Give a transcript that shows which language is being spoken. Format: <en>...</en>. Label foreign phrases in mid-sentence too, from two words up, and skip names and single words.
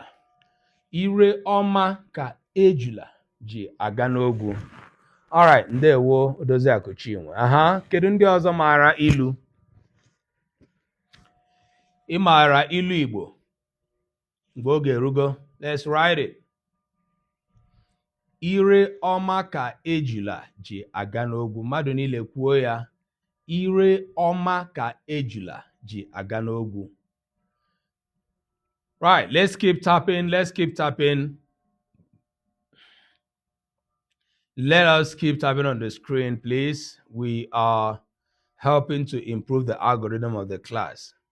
<ig>Ire ọma ka ejula ji aga n'ogwu. Alright, ndewo Odoziakụ Chinwe. Aha, kedu ndị ọzọ maara ilu? Ị maara ilu Igbo? Mgbe oge erugo,</ig> <en>let's write it.</en> <ig>Ire ọma ka ejula ji aga n'ogwu. Mmadụ niile kwuo ya. Ire ọma ka ejula ji aga n'ogwu.</ig> <en>Right, let's keep tapping. Let's keep tapping. Let us keep tapping on the screen, please. We are helping to improve the algorithm of the class.</en>